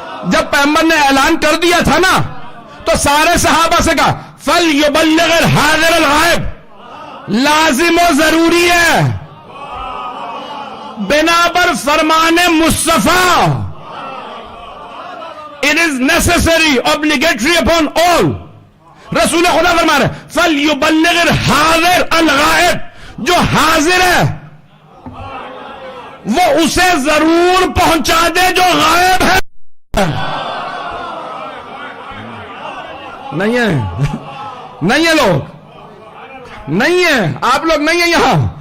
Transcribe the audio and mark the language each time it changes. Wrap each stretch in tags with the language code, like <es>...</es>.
<ur>جب پیغمبر نے اعلان کر دیا تھا نا تو سارے صحابہ سے کہا</ur> <ar>فَلْيُبَلِّغِ الْحَاضِرَ الْغَائِبَ،</ar> <ur>لازم و ضروری ہے بنا پر فرمان مصطفیٰ.</ur> <en>It is necessary, obligatory upon all.</en> <ur>رسول خدا فرما رہے</ur> <ar>فَلْيُبَلِّغِ الْحَاضِرَ الْغَائِبَ،</ar> <ur>جو حاضر ہے وہ اسے ضرور پہنچا دے جو غائب ہے. نہیں ہے لوگ، نہیں ہے آپ لوگ، نہیں ہے یہاں.</ur>